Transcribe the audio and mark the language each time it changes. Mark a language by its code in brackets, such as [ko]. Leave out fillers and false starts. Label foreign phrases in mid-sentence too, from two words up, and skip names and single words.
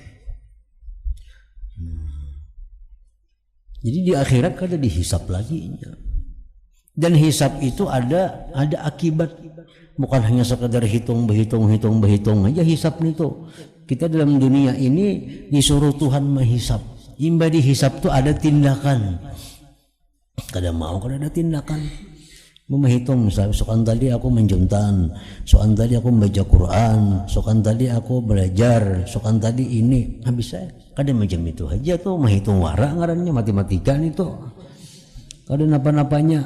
[bjn] Jadi di akhirat kada dihisap lagi. [id] Dan hisap itu ada akibat, bukan hanya sekadar hitung aja hisap itu. Kita dalam dunia ini disuruh Tuhan menghisap. [bjn] Imba dihisap itu ada tindakan. Kada mau kada ada tindakan. Menghitung misalnya, sokan tadi aku menjuntan, sokan tadi aku membaca Quran, sokan tadi aku belajar, sokan tadi ini, habis saya kada macam itu aja tuh, menghitung wara ngarannya matematika itu, kada napa-napanya.